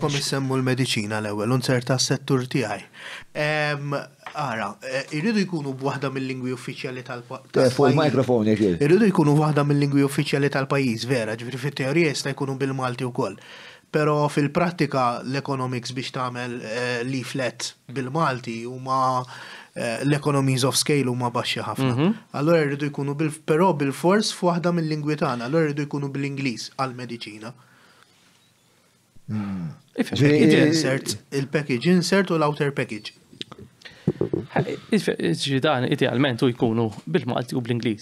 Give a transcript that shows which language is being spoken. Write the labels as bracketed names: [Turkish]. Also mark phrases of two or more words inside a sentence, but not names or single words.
[Maltese] Kom issemmu l-mediċina l-ewwel, unser tas-settur tiegħi. Ara, irridu jkunu b'waħda mill-lingwi uffiċjali tal-pajjiż. Fuq il-mikrofon jekk. Irridu jkunu b'waħda mill-lingwi uffiċjali tal-pajjiż, vera, ġifieri fit-teorija jista' jkunu bil-Malti wkoll. Però fil-prattika l-economics biex tagħmel leaflet bil-Malti huma l- [English] economies of scale [Maltese] huma baxxi ħafna. Allora rridu jkunu però bil-fors f'waħda mill-lingwi tagħna, allora rridu jkunu bil-Ingliż għall-mediċina. Il- [English] package insert [Maltese] u l- [English] outer package. [Maltese] Dan idealment u jkunu bil-Malti u bl-Ingliż.